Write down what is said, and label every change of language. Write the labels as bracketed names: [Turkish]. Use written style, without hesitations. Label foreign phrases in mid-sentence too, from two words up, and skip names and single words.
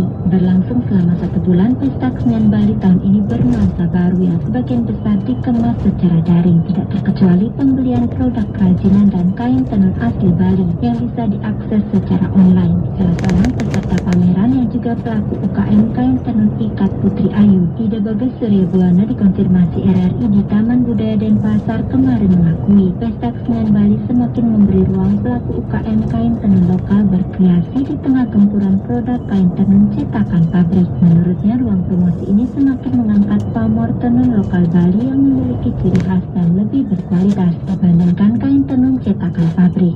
[Indonesian] Berlangsung selama 1 bulan, Pesta Kesenian Bali tahun ini bernuansa baru yang sebagian besar dikemas secara daring, tidak terkecuali pembelian produk kerajinan dan kain tenun asli Bali yang bisa diakses secara online. Salah seorang peserta pameran yang juga pelaku UKM kain tenun ikat Putri Ayu, Ida Bagas Surya Buana, dikonfirmasi RRI di Taman Budaya Denpasar kemarin mengakui Pesta Kesenian Bali semakin memberi ruang pelaku UKM kain tenun lokal berkreasi di tengah gempuran produk kain tenun cetakan pabrik. Menurutnya, ruang promosi ini semakin mengangkat pamor tenun lokal Bali yang memiliki ciri khas dan lebih berkualitas dibandingkan kain tenun cetakan pabrik.